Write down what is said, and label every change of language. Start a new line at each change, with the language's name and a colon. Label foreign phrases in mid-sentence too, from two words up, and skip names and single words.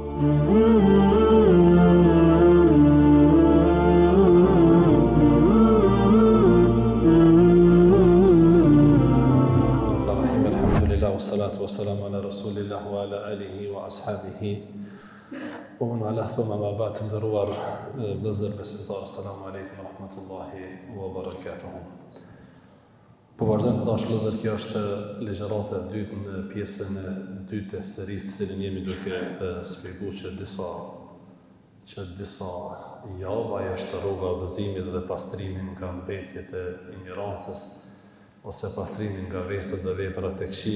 Arabic: والصلاة والسلام على رسول الله وعلى آله وأصحابه ومن والاه ثم أما بعد.
Albanian: Ndëruar vëllezër besimtar,
Arabic: السلام عليكم ورحمة الله وبركاته.
Albanian: Po vazhdojmë të dashur vëllezër, kjo është ligjërata e dytë në pjesën e dytë të serisë, të cilën jemi duke shpjeguar që disa javë ajo është rruga e udhëzimit dhe pastrimit nga mbetjet e ignorancës ose pastrimin nga vesët dhe veprat e këqija.